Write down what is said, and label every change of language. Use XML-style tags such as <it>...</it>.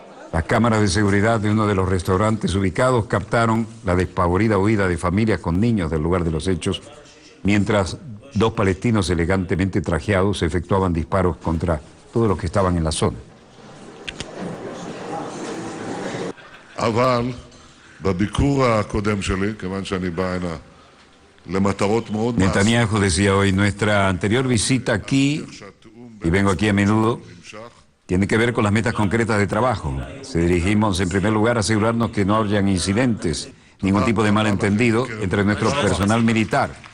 <es>Las cámaras de seguridad de uno de los restaurantes ubicados captaron la despavorida huida de familias con niños del lugar de los hechos, mientras 2 palestinos elegantemente trajeados efectuaban disparos contra todos los que estaban en la zona.</es> <he>אבל בביקור הקודם שלי, כיוון שאני בא הנה למטרות מאוד מעשיות,</he> <es>Netanyahu decía hoy, nuestra anterior visita aquí, y vengo aquí a menudo, tiene que ver con las metas concretas de trabajo. Se dirigimos en primer lugar a asegurarnos que no hayan incidentes, ningún tipo de malentendido entre nuestro personal militar.</es>